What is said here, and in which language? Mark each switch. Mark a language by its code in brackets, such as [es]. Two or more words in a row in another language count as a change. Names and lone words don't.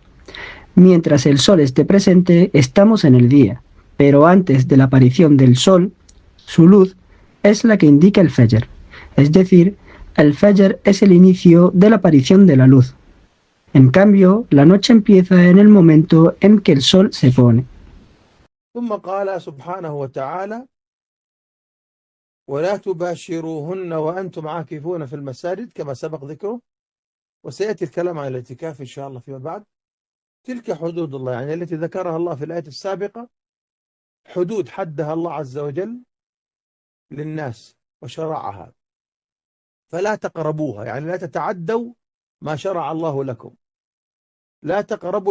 [es] Mientras el sol esté presente, estamos en el día, pero antes de la aparición del sol, su luz es la que indica el Fajr. Es decir, el Fajr es el inicio de la aparición de la luz. En cambio, la noche empieza en el momento en que el sol se pone. [ar] ثم قال سبحانه وتعالى ولا تباشروهن وأنتم عاكفون في المساجد كما سبق ذكره وسيأتي الكلام عن الاعتكاف إن شاء الله فيما بعد. تلك حدود الله يعني التي ذكرها الله في الآية السابقة حدود حدها الله عز وجل للناس وشرعها فلا تقربوها يعني لا تتعدوا ما شرع الله لكم لا تقربوا